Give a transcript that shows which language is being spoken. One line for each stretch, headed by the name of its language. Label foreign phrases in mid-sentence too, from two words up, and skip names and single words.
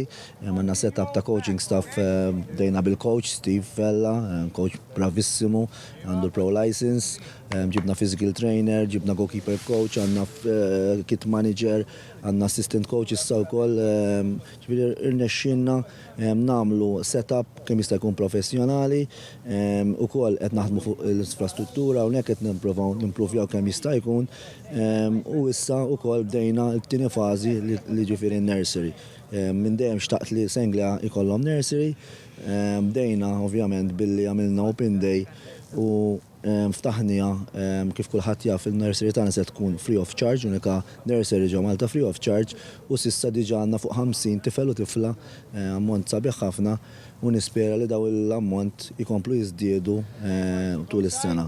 Maltese: għamilna setup ta'
English: coaching staff,
Maltese: bdejna bil-coach Steve Fella, coach bravissimu, għandu l-
English: pro license,
Maltese: ġibna
English: physical trainer,
Maltese: ġibna
English: goalkeeper coach,
Maltese: għanna
English: kit manager,
Maltese: għanna
English: assistant coach
Maltese: issa wkoll, ġifieri irnexxinna nagħmlu setup kemm jista' jkun professjonali, ukoll qed naħdmu fuq l-infrastruttura hawnhekk qed nippruvaw nimpruvjaw kemm jista' jkun, u issa wkoll bdejna t-tieni fażi li ġifieri nursery. Minn dejjem xtaqt li Sengla ikollhom nursery, bdejna ovvjament billi għamilna
English: open day
Maltese: u ftaħnija kif kulħadd jaf il-nursery tagħna se tkun
English: free of charge,
Maltese: unika nursery ġo Malta
English: free of charge
Maltese: u s'issa diġà għandna fuq 50 tifel u tifla, ammont sabiħ ħafna u nispera li daw l-ammont ikomplu jiżdiedu tul is-sena.